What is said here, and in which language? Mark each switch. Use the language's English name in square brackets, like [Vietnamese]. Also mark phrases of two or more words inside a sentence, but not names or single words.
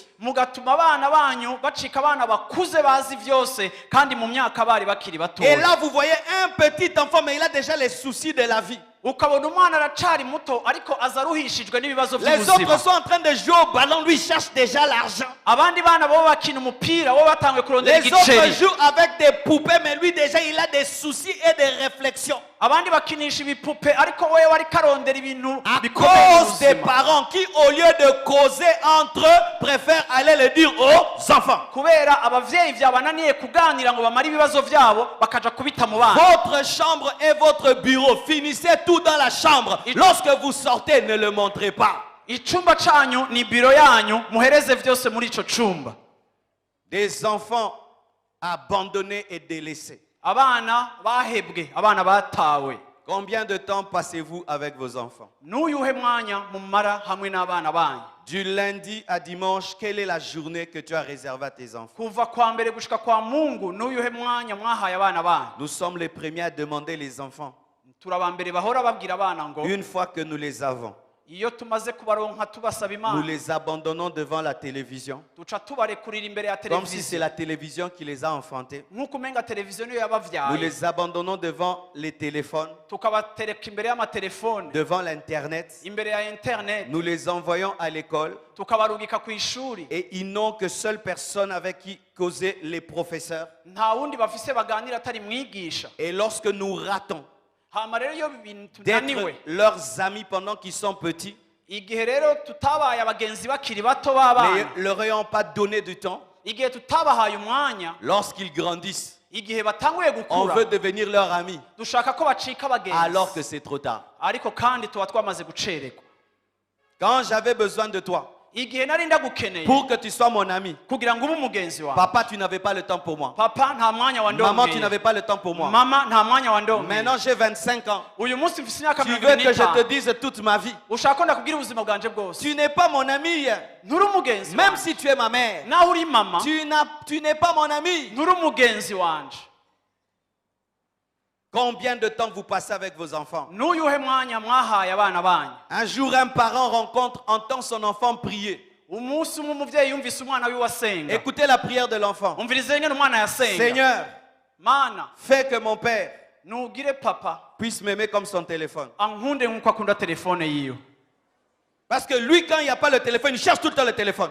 [Rundi] mugatuma abana banyu bacika abana bakuze bazi vyose kandi mu myaka bari bakiri [French] Et [Rundi] batoya. [French] là, vous voyez un petit enfant, mais il a déjà les soucis de la vie. [Rundi] Ukabona umwana aracari muto ariko aza aruhishijwe n'ibibazo [French] Les [Rundi] by'ubuzima. [French] autres sont en train de jouer au ballon, lui cherche déjà l'argent. [Rundi] Abandi bana bo bakina umupira bo batangwe kurondera [French] Les autres [Rundi] igiceri. [French] jouent avec des poupées, mais lui déjà il a des soucis et des réflexions. [Rundi] Abandi bakinisha ibipupe ariko wewe ari karondera ibintu [French] À [Rundi] bikomeye mu [French] cause des [Rundi] buzima. [French] parents qui, au lieu de causer entre eux, préfèrent aller le dire aux enfants. [Rundi] Kubera abavyeyi vyabananiye kuganira ngo bamare ibibazo vyabo bakaja kubita mu bana. [French] Votre chambre est votre bureau. Finissez tout dans la chambre. Lorsque vous sortez, ne le montrez pas. [Rundi] Icumba canyu ni biro yanyu, muhereze vyose muri ico cumba. [French] Des enfants abandonnés et délaissés. [Rundi] Abana bahebwe, abana batawe. [French] Combien de temps passez-vous avec vos enfants? [Rundi] N'uyuhe mwanya mumara hamwe n'abana banyu? [French] Du lundi à dimanche, quelle est la journée que tu as réservée à tes enfants? [Rundi] Kuva kwa mbere gushika kwa Mungu, n'uyuhe mwanya mwahaye abana banyu? [French] Nous sommes les premiers à demander les enfants. [Rundi] Turabambere bahora babwira abana ngo [French] Une fois que nous les avons, [Rundi] iyo tumaze kubaronka tubasaba [French] nous [Rundi] Imana [French] les abandonnons devant la télévision. [Rundi] duca tubarekurira imbere ya [French] Comme si c'est [Rundi] televiziyo [French] la télévision qui les a enfantés. [Rundi] nk'uko umenga televiziyo niyo [French] Nous [Rundi] yabavyaye, [French] les abandonnons devant les téléphones, [Rundi] tukabatereka imbere y'amatelefone, [French] devant l'Internet. [Rundi] imbere ya internet, [French] Nous les envoyons à l'école [Rundi] tukabarungika ku ishuri. [French] et ils n'ont que seule personne avec qui causer, les professeurs. [Rundi] Nta wundi bafise baganira atari mwigisha. [French] Et lorsque nous ratons [Rundi] Hama rero iyo ibintu tunaniwe, [French] d'être leurs amis pendant qu'ils sont petits, [Rundi] igihe rero tutabaye abagenzi bakiri bato b'abana, [French] ne leur ayant pas donné du temps, [Rundi] igihe tutabahaye umwanya, [French] lorsqu'ils grandissent, [Rundi] igihe batanguye [French] on [Rundi] gukura [French] veut devenir leur ami, [Rundi] dushaka ko bacika [French] alors que [Rundi] abagenzi [French] c'est trop tard. [Rundi] ariko kandi tuba twamaze gucererwa. [French] Quand j'avais besoin de toi, [Rundi] igihe nari ndagukeneye [French] pour que tu sois mon ami, [Rundi] kugira ngo ube umugenzi wawe, [French] papa, tu n'avais pas le temps pour moi. [Rundi] papa nta mwanya [French] Maman, tu [Rundi] wandongeye, [French] n'avais pas le temps pour moi. [Rundi] mama nta mwanya wandongeye. [French] Maintenant, j'ai 25 ans. [Rundi] uyu munsi mfise imyaka [French] Tu [Rundi] 25 [French] veux que je te dise toute ma vie. [Rundi] ushaka ko ndakubwira ubuzima bwanje bwose. [French] Tu n'es pas mon ami. [Rundi] nturi umugenzi [French] Même [Rundi] wanje. [French] si tu es ma mère, [Rundi] naho uri mama [French] tu n'es pas mon ami. [Rundi] nturi umugenzi wanje. [French] Combien de temps vous passez avec vos enfants? [Rundi] n'uyuhe mwanya mwahaye abana banyu? [French] Un jour, un parent entend son enfant prier. [Rundi] umunsi umwe umuvyeyi yumvise umwana wiwe asenga. [French] Écoutez la prière de l'enfant. [Rundi] umvirize ingene umwana yasenga. [French] Seigneur, [Rundi] mana [French] fais que mon père [Rundi] nugire papa [French] puisse m'aimer comme son téléphone. [Rundi] ankunde nk'uko akunda telefone yiwe. [French] Parce que lui, quand il n'y a pas le téléphone, il cherche tout le temps le téléphone.